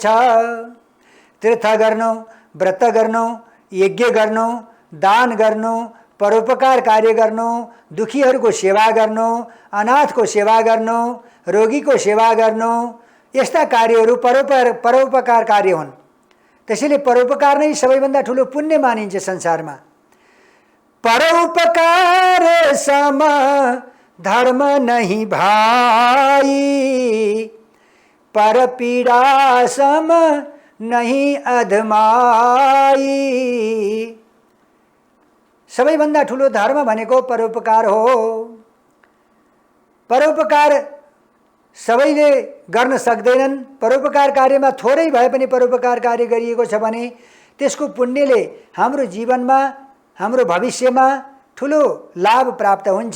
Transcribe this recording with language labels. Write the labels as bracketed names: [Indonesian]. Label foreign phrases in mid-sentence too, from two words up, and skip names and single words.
[Nepali] तीर्थ गर्नु, व्रत गर्नु, यज्ञ गर्नु, दान गर्नु, परोपकार कार्य गर्नु, दुखीहरूको सेवा गर्नु, अनाथको सेवा गर्नु, रोगीको सेवा गर्नु, यस्ता कार्यहरू परोपकार कार्य हुन्। त्यसैले परोपकार नै सबैभन्दा ठुलो पुण्य मानिन्छ संसारमा। [Hindi] परोपकार सम धर्म नहीं भाई, पर पीड़ा सम नहीं अधमाई। [Nepali] सबैभन्दा ठुलो धर्म भनेको परोपकार हो। परोपकार सबैले गर्न सक्दैनन्। परोपकार कार्यमा थोरै भए पनि परोपकार कार्य गरिएको छ भने त्यसको पुण्यले हाम्रो जीवनमा, हाम्रो भविष्यमा ठुलो लाभ प्राप्त हुन्छ।